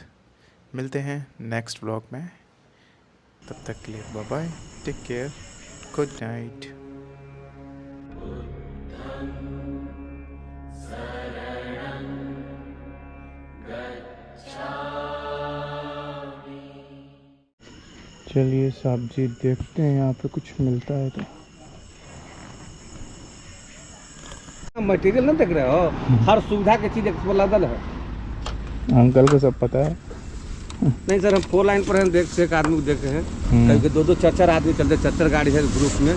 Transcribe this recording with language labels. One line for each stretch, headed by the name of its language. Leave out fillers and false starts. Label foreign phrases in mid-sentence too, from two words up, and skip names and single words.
Hindi: मिलते हैं
English: next vlog
Hindi: में, तब तक के लिए
English: bye bye, take care, good night.
Pali: शरणं गच्छामि।
Hindi: चलिए साहब जी देखते हैं यहाँ पे कुछ मिलता है तो। मटेरियल ना देख रहे हो, हर सुविधा की चीज अवेलेबल है। अंकल को सब पता है। नहीं सर, हम 4 लाइन पर हैं, देखते एक आदमी को देखे हैं, कभी 2-2 4-4 आदमी चलते, 4-4 गाड़ी है ग्रुप में।